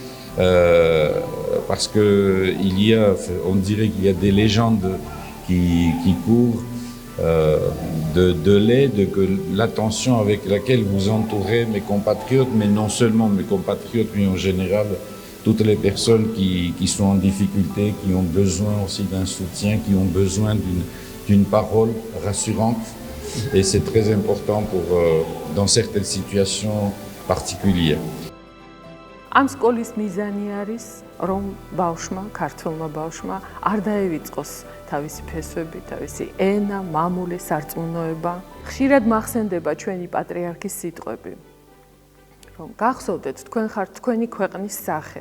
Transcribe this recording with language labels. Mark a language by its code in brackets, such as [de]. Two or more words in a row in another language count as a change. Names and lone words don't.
[fr] parce que on dirait qu'il y a des légendes qui courent de l'aide, que l'attention avec laquelle vous entourez mes compatriotes, mais non seulement mes compatriotes, mais en général toutes les personnes qui sont en difficulté, qui ont besoin aussi d'un soutien, qui ont besoin d'une parole rassurante. Et c'est très important dans certaines situations particulières. [ka] ამ სკოლის მიზანი არის, რომ ბავშვმა, ქართველმა ბავშვმა არ დაევიწყოს თავისი ფესვები, თავისი ენა, მამული, სარწმუნოება. ხშირად მახსენდება ჩვენი პატრიარქის სიტყვები, რომ გახსოვდეთ, თქვენ ხართ თქვენი ქვეყნის სახე.